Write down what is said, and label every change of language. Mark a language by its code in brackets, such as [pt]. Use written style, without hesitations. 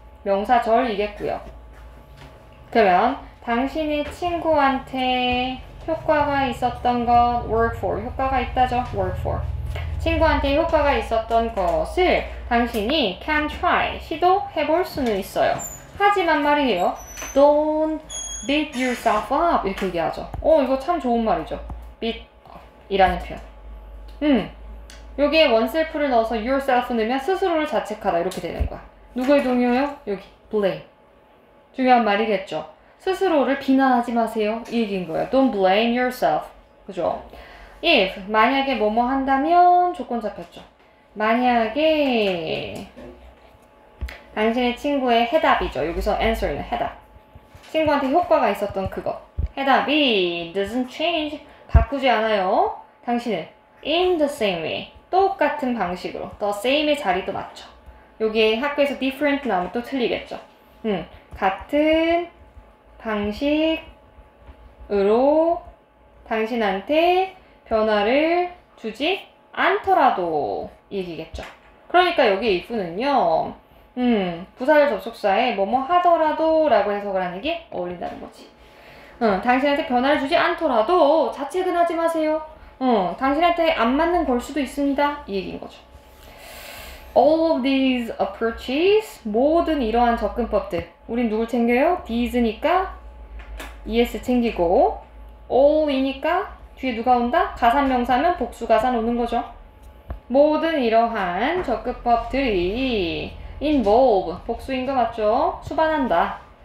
[ko] 명사절이겠고요. 그러면 당신의 친구한테 효과가 있었던 것 work for 효과가 있다죠. work for 친구한테 효과가 있었던 것을 당신이 can try 시도해볼 수는 있어요. 하지만 말이에요. [en] Don't beat yourself up 이렇게 얘기하죠. [ko] 이거 참 좋은 말이죠. beat up이라는 표현. 여기에 원셀프를 넣어서 yourself 넣으면 스스로를 자책하다 이렇게 되는 거야. 누구의 동요요? 여기 blame. 중요한 말이겠죠. 스스로를 비난하지 마세요. 이 얘기인 거예요. Don't blame yourself. 그죠? if 만약에 뭐뭐 한다면 조건 잡혔죠. 만약에 당신의 친구의 해답이죠. 여기서 answer는 해답. 친구한테 효과가 있었던 그것. [en] 해답이 doesn't change. [ko] 바꾸지 않아요. [en] 당신은 in the same way. [ko] 똑같은 방식으로. the same의 자리도 맞죠. 여기에 학교에서 different 나오면 또 틀리겠죠. 같은 방식으로 당신한테 변화를 주지 않더라도 얘기겠죠. 그러니까 여기 if는요. 부사절 접속사에 뭐뭐 하더라도 라고 해석을 하는 게 어울린다는 거지. 당신한테 변화를 주지 않더라도 자책은 하지 마세요. 당신한테 안 맞는 걸 수도 있습니다. 이 얘기인 거죠. [en] All of these approaches, 모든 이러한 접근법들. [ko] 우린 누굴 챙겨요? these니까 es 챙기고 all이니까 뒤에 누가 온다? 가산명사면 복수가산 오는 거죠. 모든 이러한 접근법들이 involve, 복수인 거 맞죠? 수반한다.